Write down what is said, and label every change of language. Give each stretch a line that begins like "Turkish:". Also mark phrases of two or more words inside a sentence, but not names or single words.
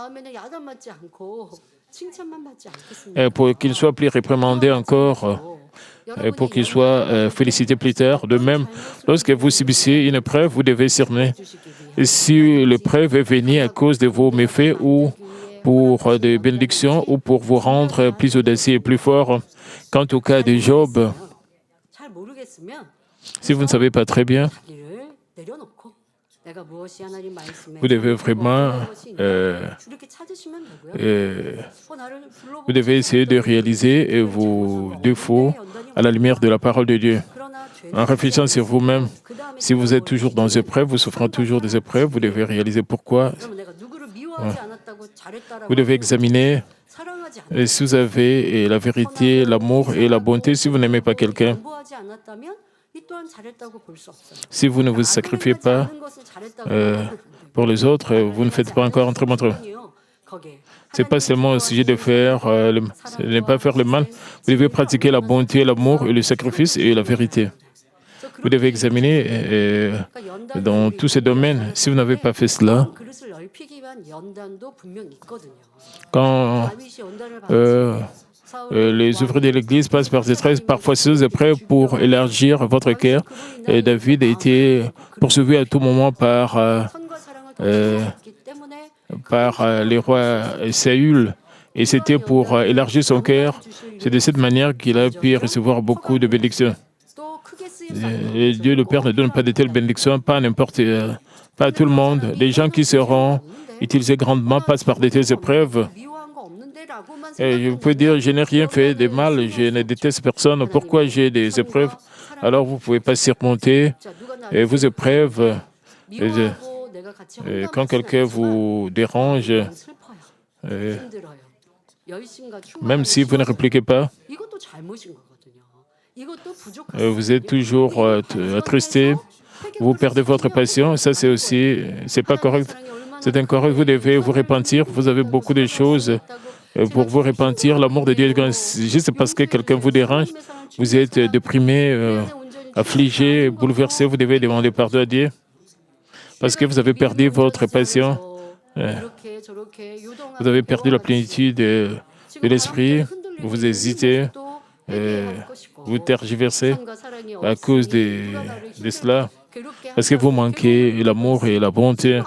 French: Pour qu'il soit plus réprimandé encore, pour qu'il soit félicité plus tard. De même, lorsque vous subissez une épreuve, vous devez cerner si l'épreuve est venue à cause de vos méfaits ou pour des bénédictions ou pour vous rendre plus audacieux et plus fort. Quant au cas de Job,
Korean: 잘 모르겠으면
French: si vous ne savez pas très bien,
Korean: 자기를 내려놓고 내가 무엇이 하나님 말씀에
French: vous devez vraiment
Korean: 이렇게 찾으시면 되고요. 나를 불러보고
French: vous devez essayer de réaliser vos défauts à la lumière de la parole de Dieu.
Korean: 그러나
French: En réfléchissant sur vous-même,
Korean: 그다음에
French: si vous êtes toujours dans des épreuves, vous souffrez toujours des épreuves, vous devez réaliser pourquoi.
Korean: 그러면 내가 누구를 미워하지 않았다고 잘했다라고
French: Vous devez examiner
Korean: 사랑하지 않
French: si vous avez la vérité, l'amour et la bonté. Si vous n'aimez pas quelqu'un,
Korean: 양보하지 않았다면 이 또한 잘했다고 볼 수 없어요.
French: si vous ne vous sacrifiez pas
Korean: 작은 것을 잘했다고
French: pour les autres, vous ne faites pas encore un très bon travail.
Korean: 거기에
French: Ce n'est pas seulement au sujet de faire ne pas faire le mal. Vous devez pratiquer la bonté, l'amour et le sacrifice et la vérité. Vous devez examiner dans tous ces domaines. Si vous n'avez pas fait cela,
Korean: 그릇을 넓히기 위한 연단도 분명히 있거든요.
French: quand
Korean: 다윗이 연단을 받았어요.
French: les ouvriers de l'Église passent par ces parfois ces épreuves pour élargir votre cœur, et David a été poursuivi à tout moment par
Korean: 선과 사랑을 더 때문에
French: les rois Saül, et c'était pour élargir son cœur. C'est de cette manière qu'il a pu recevoir beaucoup de bénédictions.
Korean: 또 크게 쓰임
French: Et Dieu le Père ne donne pas de telles bénédictions, pas à n'importe, pas à tout le monde. Les gens qui seront utilisés grandement passent par de telles épreuves.
Korean: 미워한 거 없는데라고만
French: Et vous pouvez dire, je n'ai rien fait de mal, je ne déteste personne, pourquoi j'ai des épreuves? Alors vous ne pouvez pas surmonter
Korean: 자, 누가 나를
French: vos épreuves.
Korean: 미워하고 내가 같이
French: Quand quelqu'un vous dérange,
Korean: 슬퍼요. 힘들어요. 열심과 충만
French: même si vous ne répliquez pas,
Korean: 이것도 잘못인 거거든요. 이것도 부족한
French: vous êtes toujours attristé, vous perdez votre passion, ça c'est aussi, c'est pas correct. C'est incorrect, vous devez vous repentir, vous avez beaucoup de choses pour vous repentir. L'amour de Dieu, juste parce que quelqu'un vous dérange, vous êtes déprimé, affligé, bouleversé, vous devez demander pardon à Dieu parce que vous avez perdu votre passion, vous avez perdu la plénitude de l'esprit, vous hésitez, vous tergiversez à cause de cela, parce que vous manquez l'amour et la bonté.